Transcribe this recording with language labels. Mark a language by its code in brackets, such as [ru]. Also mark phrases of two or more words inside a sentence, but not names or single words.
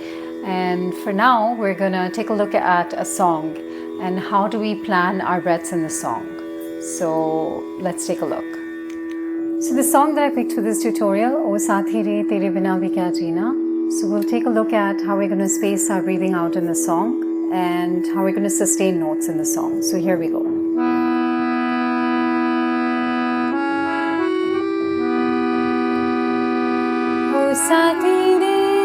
[en] And for now, we're gonna take a look at a song and how do we plan our breaths in the song. So let's take a look. So the song that I picked for this tutorial, O Saathi Re, Tere Bina Bhi Kya Jeena. So we'll take a look at how we're gonna space our breathing out in the song and how we're gonna sustain notes in the song. So here we go. Saathi Re,